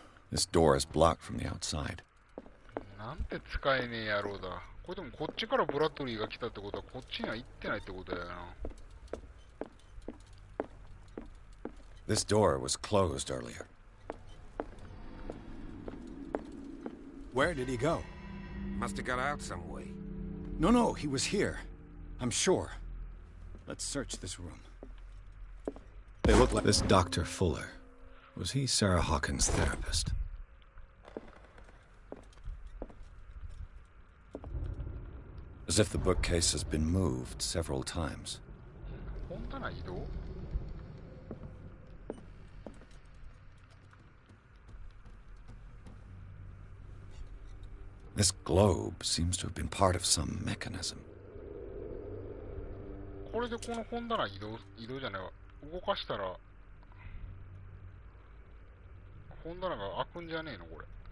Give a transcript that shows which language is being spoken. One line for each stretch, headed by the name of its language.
English: This door is blocked from the outside.
Japanese: なんて使えねえ野郎だ。これでもこっちからブラッドリーが来たってことはこっちには行ってないってことだよな。
English: This door was closed earlier. Where did he go? Must have got out some way. No, he was here. I'm sure. Let's search this room. They look like this Dr. Fuller. Was he Sarah Hawkins' therapist? As if the bookcase has been moved several times. This globe seems to have been part of some mechanism.
Japanese: これでこの本棚移動じゃないわ。動かしたら本棚が開くんじゃねえのこれ。